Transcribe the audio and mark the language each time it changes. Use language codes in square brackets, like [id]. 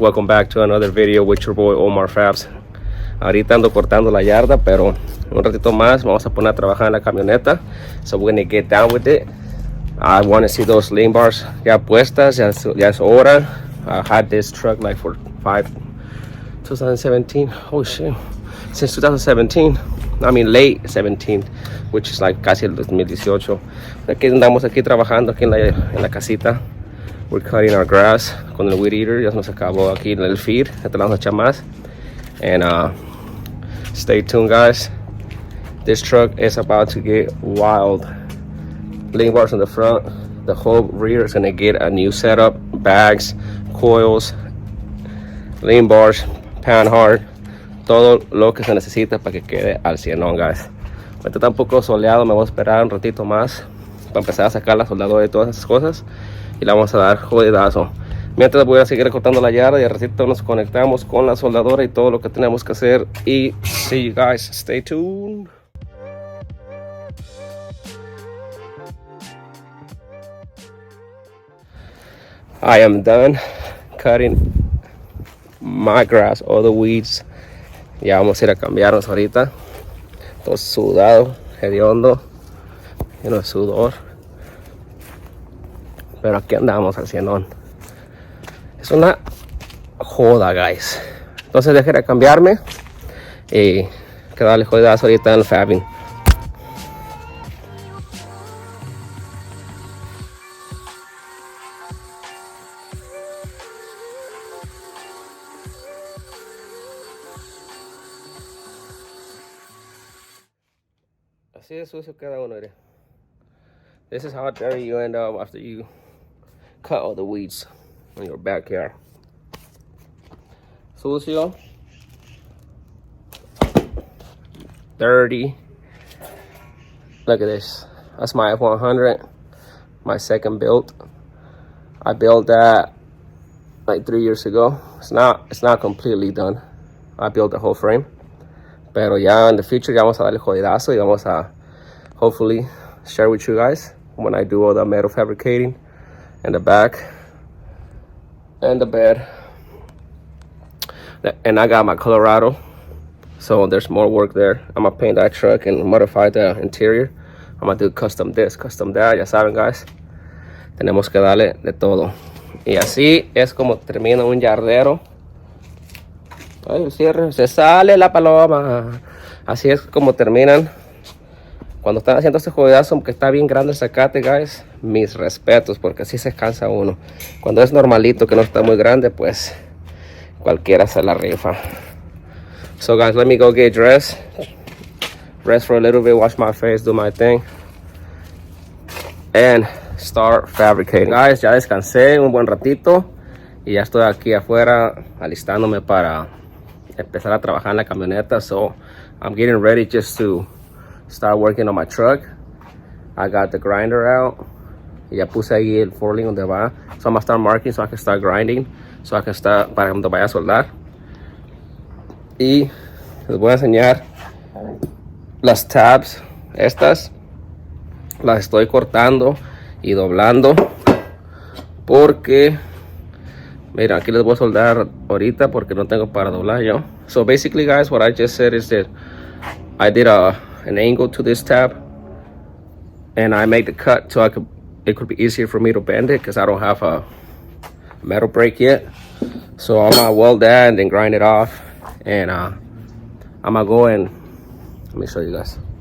[en] Welcome back to another video with your boy Omar Fabs. [es] Ahorita ando cortando la yarda, pero un ratito más vamos a poner a trabajar en la camioneta. [en] So we're gonna get down with it. I want to see those lean bars [es] ya puestas, ya es hora. [en] I had this truck like for 2017. Oh shit, since 2017. I mean late 17, which is like [es] casi el 2018. Aquí andamos aquí trabajando aquí en la casita. [en] We're cutting our grass [es] con el weed eater. Ya nos acabó aquí en el feed. Ya te vamos a echar más. [en] And stay tuned, guys. This truck is about to get wild. Lean bars on the front. The whole rear is gonna get a new setup. Bags, coils, lean bars, pan hard. [es] Todo lo que se necesita para que quede al 100, guys. Ahorita está un poco soleado. Me voy a esperar un ratito más para empezar a sacar la soldadora y todas esas cosas. Y la vamos a dar jodidazo. Mientras voy a seguir cortando la yarda y al ratito nos conectamos con la soldadora y todo lo que tenemos que hacer. [en] Y see you guys. Stay tuned. I am done cutting my grass, all the weeds. [es] Ya vamos a ir a cambiarnos ahorita. Todo sudado, hediondo, lleno de sudor. Pero aquí andamos al 100. Es una joda, guys. Entonces dejé de cambiarme y que darle jodidazo ahorita en el fabbing. Así de sucio queda uno, mire. [en] This is how dirty you end up after you cut all the weeds in your backyard. [es] Sucio. [en] Dirty. Look at this. That's my F100. My second build. I built that like 3 years ago. It's not completely done. I built the whole frame. [es] Pero ya [en] in the future [es] ya vamos a darle jodidazo y vamos a [en] hopefully share with you guys when I do all the metal fabricating in the back and the bed. And I got my Colorado, so there's more work there. I'm gonna paint that truck and modify the interior. I'm gonna do custom this, custom that. [es] Ya saben, guys, tenemos que darle de todo. Y así es como termina un yardero. Ay, cierre, se sale la paloma. Así es como terminan cuando están haciendo este jodidazo, que está bien grande el zacate, guys. Mis respetos, porque así se cansa uno. Cuando es normalito, que no está muy grande, pues cualquiera se la rifa. [en] So guys, let me go get dressed. Rest for a little bit, wash my face, do my thing. And start fabricating. [es] Guys, ya descansé un buen ratito. Y ya estoy aquí afuera alistándome para empezar a trabajar en la camioneta. [en] So I'm getting ready just to start working on my truck. I got the grinder out. [es] Ya puse ahí el forklift donde va. [en] So I'm gonna start marking so I can start grinding. So I can start [es] para cuando vaya a soldar. Y les voy a enseñar las tabs. Estas las estoy cortando y doblando. Porque mira, aquí les voy a soldar ahorita porque no tengo para doblar yo. [en] So basically, guys, what I just said is that I did an angle to this tab and I made the cut so it could be easier for me to bend it because I don't have a metal brake yet. So I'm gonna weld that and then grind it off, and I'm gonna go and let me show you guys.